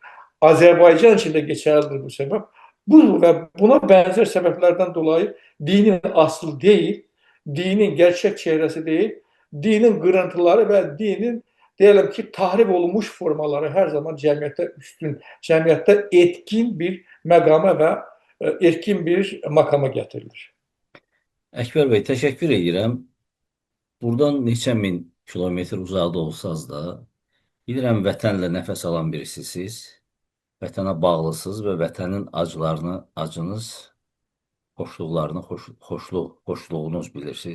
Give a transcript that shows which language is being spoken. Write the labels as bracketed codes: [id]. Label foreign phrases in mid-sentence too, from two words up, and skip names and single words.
[tr] Azerbaycan için de geçerlidir bu sebep. Bu ve buna benzer sebeplerden dolayı dinin aslı değil, dinin gerçek çehresi değil, dinin kırıntıları ve dinin diyelim ki tahrip olmuş formaları her zaman cemiyette üstün, cemiyette etkin bir megame ve etkin bir makama getirilir. [az] Əkbər bəy, təşəkkür edirəm. Buradan neçə min kilometr uzaqda olsanız da, bilirəm vətənlə nəfəs alan birisisiniz. Vətənə bağlısınız və vətənin acılarını, acınız, xoşluqlarını, xoşluğunuz bilirsiniz.